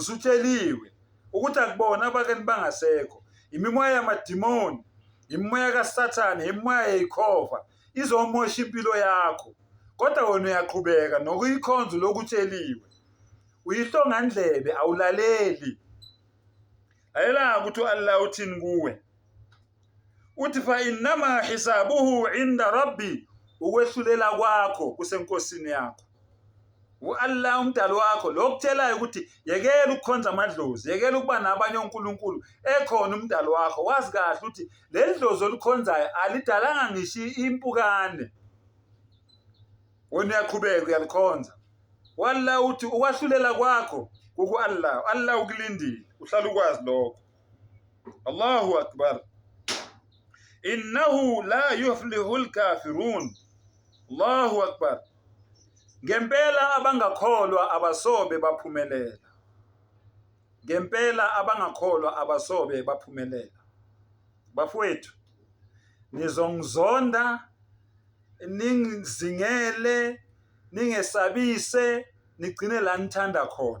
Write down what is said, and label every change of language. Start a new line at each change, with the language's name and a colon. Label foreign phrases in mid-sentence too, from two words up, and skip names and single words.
Zulu: Usutsheliwe ukuthi akubona abakini bangasekho, imimoya yamadimoni, imimoya kaSathane, imimoya yeyikhova izomosha impilo yakho, kodwa wena uyaqhubeka nokuyikhonza lokutsheliwe. Uyihlongandlebe awulaleli. Ayela ukuthi Allah uthini kuwe, uthi
Arabic: فإنما حسابه عند ربه,
Zulu: ukwehlulela kwakho kusenkosini yakho. Allah umdali wakho lokutshelayo ukuthi yekela ukukhonza amadlozi, yekela ukuba nabanye onkulunkulu, ekhona umdali wakho. Wazi kahle ukuthi leli dlozi olikhonzayo alidalanga ngisho impukane, wena uyaqhubeka uyalikhonza. Wallah uthi ukwahlulela kwakho kuku Allah. Allah ukulindile, uhlala ukwazi lokho.
Arabic: الله أكبر. إنه لا يفلح الكافرون. الله أكبر.
Zulu: Ngempela abangakholwa abasobe baphumelela. Ngempela abangakholwa abasobe baphumelela. Bafowethu, nizongizonda, ningizingele, ningesabise, nigcine la nithanda khona.